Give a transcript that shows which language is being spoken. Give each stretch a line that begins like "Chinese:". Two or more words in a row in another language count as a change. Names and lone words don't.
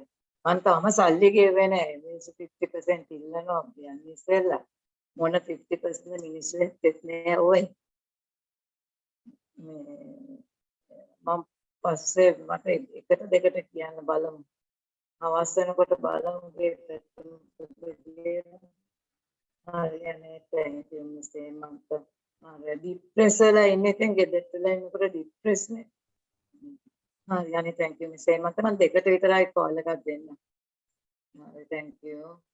Sinhala: මං තාම සල්ලි ගෙව්වේ නෑ. මිනිස්සු 50% ඉල්ලනවා කියන්නේ ඉස්සෙල්ලා. මොන 50% මිනිස්සු එක්කත් නෑ ඔය. මම පස්සේ මට එකට දෙකට කියන්න බලමු. අවස් වෙනකොට බලමු
English: thank you Mr. Hemanta.
Sinhala: Depress වෙලා ඉන්නේ දැන් ගෙදරට වෙලා ඉන්නකොට depress නේ.
English: හරි thank you Mr. Hemanta.
Sinhala: මම දෙකට විතරයි call එකක් දෙන්න.
English: හරි thank you.